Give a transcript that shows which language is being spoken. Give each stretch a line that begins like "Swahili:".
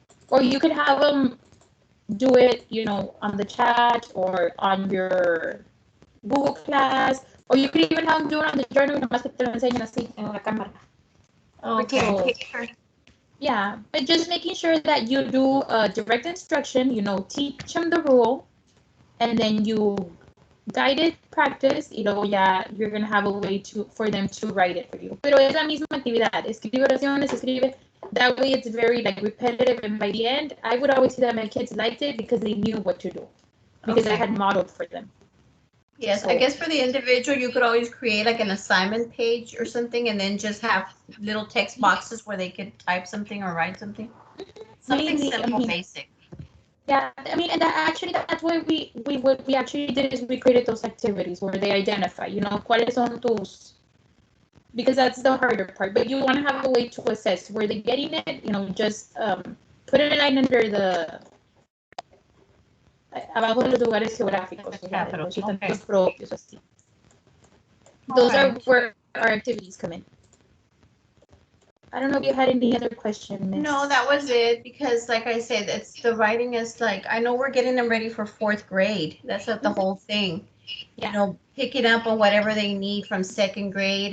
English: Or you could have them do it, on the chat or on your Google Class, or you could even have them do it on the journal,
Spanish: nomás que te lo enseñan así en la cámara.
English: Okay. Yeah, but just making sure that you do direct instruction, teach them the rule, and then you guided practice,
Spanish: y luego ya
English: you're going to have a way for them to write it for you.
Spanish: Pero es la misma actividad, escribe oraciones, escribe.
English: That way it's very repetitive, and by the end, I would always see that my kids liked it because they knew what to do, because I had modeled for them. Yes, so, I guess for the individual, you could always create like an assignment page or something, and then just have little text boxes where they could type something or write something. Something simple, basic. Yeah, I mean, and that's why we actually did is we created those activities where they identify,
Spanish: cuáles son tus,
English: because that's the harder part, but you want to have a way to assess where they're getting it, just put a line under
Spanish: abajo de los lugares geográficos, o sea, de los
English: Okay.
Spanish: sitios propios, así.
English: Those are Alright. where our activities come in. I don't know if you had any other question, Miss. No, that was it, because like I said, it's the writing is like, I know we're getting them ready for 4th grade. That's not the whole thing. Yeah. You know, picking up on whatever they need from 2nd grade.